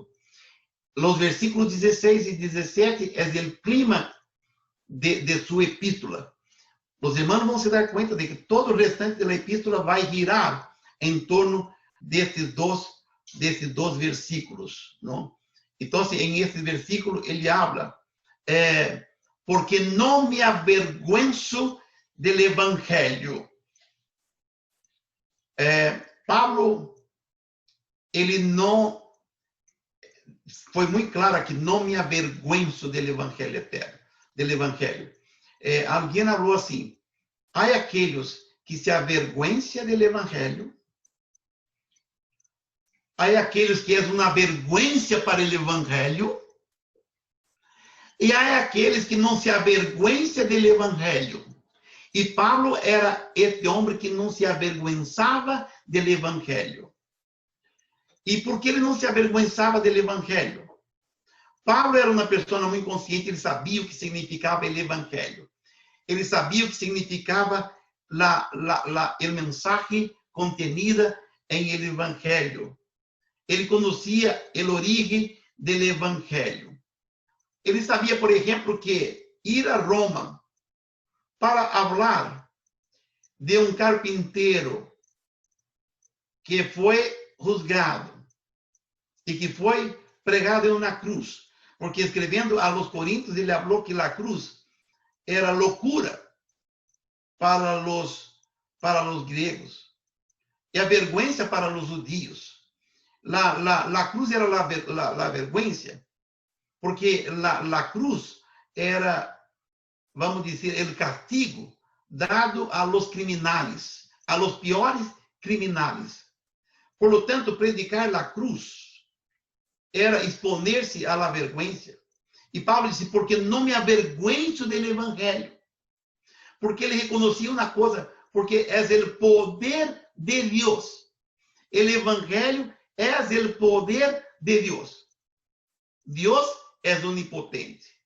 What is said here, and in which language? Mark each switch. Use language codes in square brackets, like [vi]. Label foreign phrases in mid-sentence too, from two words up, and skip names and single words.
[pt] Os versículos 16 e 17 é o clima de sua epístola. Os irmãos vão se dar conta de que todo o restante da epístola vai girar em torno desses dois versículos, não? Então, em esse versículo, ele habla, porque não me [es] avergüenzo del [pt] evangelho. Paulo, ele não foi muito claro aqui, não me [es] avergüenzo del [pt] evangelho eterno, del evangelho. Alguém falou assim, há aqueles que se [es] avergüenciam del [pt] evangelho, há aqueles que é uma vergüenza para o evangelho, e há aqueles que não se [es] avergüenciam del [pt] evangelho. E Paulo era este homem que não se [es] avergüenzava del [pt] evangelho. E por que ele não se avergüenzava do evangelho? Paulo era uma pessoa muito consciente, ele sabia o que significava o evangelho. Ele sabia o que significava a mensagem contenida em el evangelho. Ele conhecia a origem do evangelho. Ele sabia, por exemplo, que ir a Roma para falar de um carpinteiro que foi juzgado e que foi pregado em uma cruz, porque escrevendo [es] a los [pt] Coríntios, ele falou que a cruz era loucura para os gregos e a vergüenza para os judios. [es] La cruz era la vergüenza, porque la cruz era, [pt] vamos dizer, [es] el castigo dado a los criminales, a los piores criminales. Por lo tanto, predicar a cruz era exponer-se à la vergüenza. [pt] E Paulo disse, porque não me avergüenzo do evangelho. Porque ele reconhecia uma coisa, porque é o poder de Deus. O evangelho é o poder de Deus. Deus é onipotente.